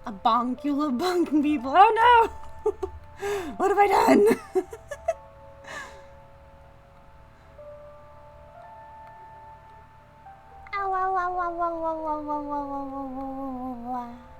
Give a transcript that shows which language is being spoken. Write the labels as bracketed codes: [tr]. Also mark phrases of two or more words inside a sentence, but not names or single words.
[en] bonk. You love bonking people. Oh no! What have I done? Ow, ow, ow, ow, ow, ow, ow, ow, ow, ow, ow, ow.